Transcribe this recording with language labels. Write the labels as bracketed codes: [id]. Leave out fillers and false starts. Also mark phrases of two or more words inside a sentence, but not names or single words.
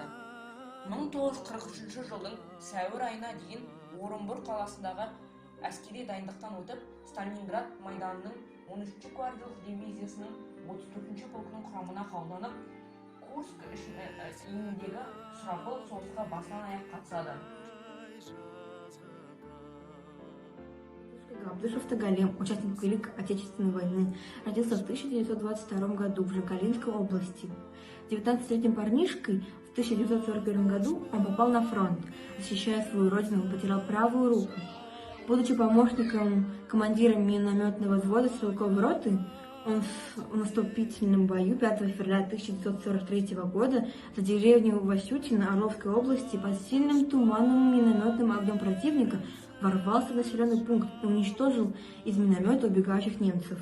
[kk] 1943 жылдың сәуір айына дейін Орынбор қаласындағы әскери дайындықтан өтіп, Сталинград майданының 13-ші гвардиялық дивизиясының 34-ші полкының құрамына қабылданып, Курск иініндегі сұрапыл соғысқа басынан аяқ қатысады. [ru] Габдышев Тагалем, участник Великой Отечественной войны, родился в 1922 году в Жакалинской области. 19-летним парнишкой в 1941 году он попал на фронт. Защищая свою родину, он потерял правую руку. Будучи помощником командира минометного взвода стрелковой роты, он в наступительном бою 5 февраля 1943 года за деревню Васютино Орловской области под сильным туманным минометным огнем противника ворвался в населенный пункт и уничтожил из миномета убегающих немцев.